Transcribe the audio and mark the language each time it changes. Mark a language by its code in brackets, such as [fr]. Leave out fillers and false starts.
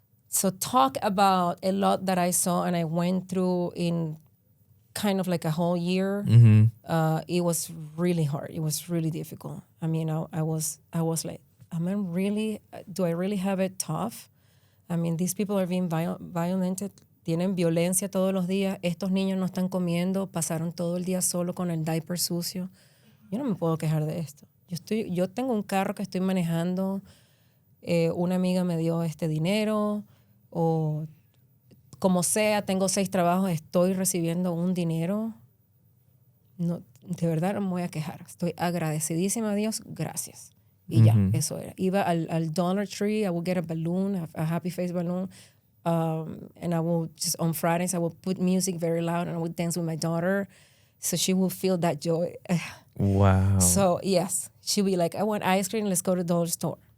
[en] So talk about a lot that I saw and I went through in kind of like a whole year. It was really hard. It was really difficult. I mean, I was like, do I really have it tough? I mean, these people are being violated. [es] Tienen violencia todos los días. Estos niños no están comiendo. Pasaron todo el día solo con el diaper sucio. Yo no me puedo quejar de esto. Yo tengo un carro que estoy manejando. Una amiga me dio este dinero. O como sea, tengo 6 trabajos. Estoy recibiendo un dinero. No, de verdad no me voy a quejar. Estoy agradecidísima a Dios. Gracias. Y ya, eso era. Iba al [en] Dollar Tree, I would get a balloon, a happy face balloon, and I will just, on Fridays, I will put music very loud and I would dance with my daughter so she will feel that joy. Wow. So, yes, she'll be like, I want ice cream, let's go to the dollar store.